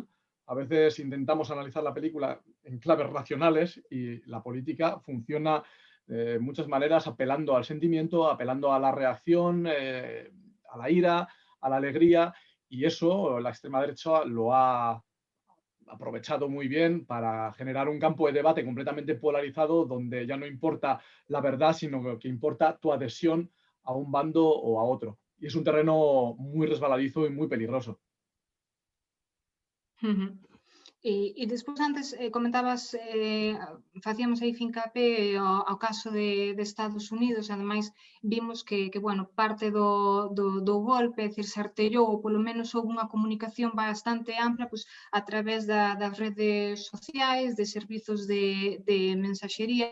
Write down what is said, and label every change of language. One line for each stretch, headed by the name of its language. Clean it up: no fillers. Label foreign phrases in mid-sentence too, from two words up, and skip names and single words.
Spanish: A veces intentamos analizar la película en claves racionales y la política funciona de muchas maneras apelando al sentimiento, apelando a la reacción, a la ira, a la alegría, y eso la extrema derecha lo ha aprovechado muy bien para generar un campo de debate completamente polarizado donde ya no importa la verdad, sino que importa tu adhesión a un bando o a otro. Y es un terreno muy resbaladizo y muy peligroso.
Galician: E despois antes comentabas, facíamos aí fincapé ao caso de Estados Unidos, ademais vimos que bueno, parte do golpe, é dicir, se artellou, ou polo menos houve unha comunicación bastante ampla, pois, a través das redes sociais, de servizos de mensaxería.